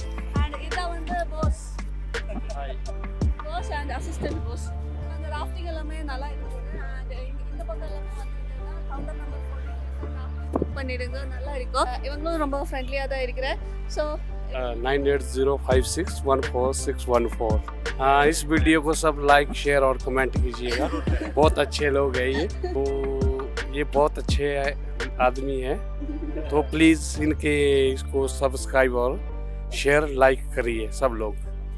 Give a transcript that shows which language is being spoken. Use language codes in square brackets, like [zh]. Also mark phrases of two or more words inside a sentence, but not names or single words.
[ta] அண்ட் இதான் வந்து [en] boss and assistant boss. [ta] அந்த ராஃப்டிங் எல்லாமே நல்லா இருந்தது. அண்ட் இந்த பக்கம் எல்லாமே வந்துருந்ததுன்னா [en] counter number [ta] 14 புக் பண்ணிடுங்க, நல்லா இருக்கும். இவங்களும் ரொம்ப ஃப்ரெண்ட்லியாக தான் இருக்கிறேன். ஸோ 9805614614। [hi] इस वीडियो को सब [en] like share and comment [hi] कीजिएगा। बहुत अच्छे लोग हैं तो ये बहुत अच्छे आदमी हैं, तो प्लीज़ इसको [en] subscribe and share like [hi] करिए सब लोग।